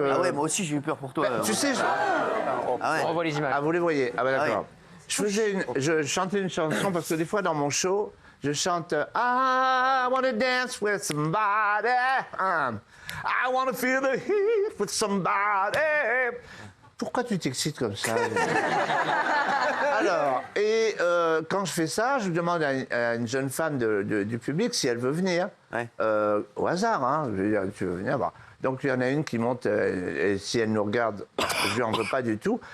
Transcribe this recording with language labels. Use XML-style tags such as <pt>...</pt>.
<fr>Ah ouais, moi aussi j'ai eu peur pour toi. Tu sais... On voit les images. Ah, vous les voyez? Ah bah d'accord. Je chantais une chanson parce que des fois dans mon show, je chante</fr> <en>I wanna dance with somebody. I wanna feel the heat with somebody.</en> <fr>Pourquoi tu t'excites comme ça? Alors, et quand je fais ça, je demande à une jeune femme du public si elle veut venir. Ouais. Au hasard, hein. Je veux dire, tu veux venir? Bon. Donc, il y en a une qui monte, et si elle nous regarde, je lui en veux pas du tout.</fr>